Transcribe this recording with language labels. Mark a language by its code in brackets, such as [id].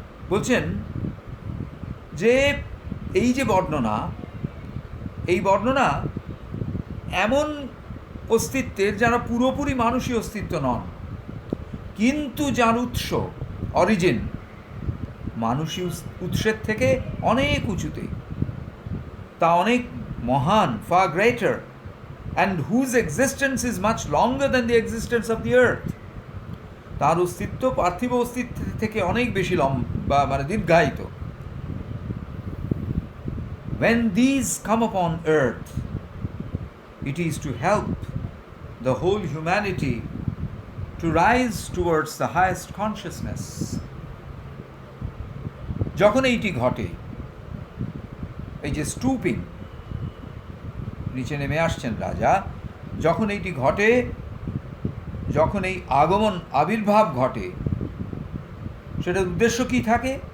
[bn] বলছেন যে এই যে বর্ণনা, এই বর্ণনা এমন অস্তিত্বের যারা পুরোপুরি মানুষই অস্তিত্ব নন, কিন্তু যার উৎস অরিজিন মানুষী উৎসের থেকে অনেক উঁচুতে, তা অনেক মহান, [en] far greater, and whose existence is much longer than the existence of the earth. [bn] তার অস্তিত্ব পার্থিব অস্তিত্ব থেকে অনেক বেশি লম্বা, মানে দীর্ঘায়িত। [en] When these come upon earth, it is to help the whole humanity to rise towards the highest consciousness. [bn] যখন এইটি ঘটে, এই যে স্টুপিং, নিচে নেমে আসছেন রাজা, যখন এইটি ঘটে, যখন এই আগমন আবির্ভাব ঘটে, সেটার উদ্দেশ্য কী থাকে?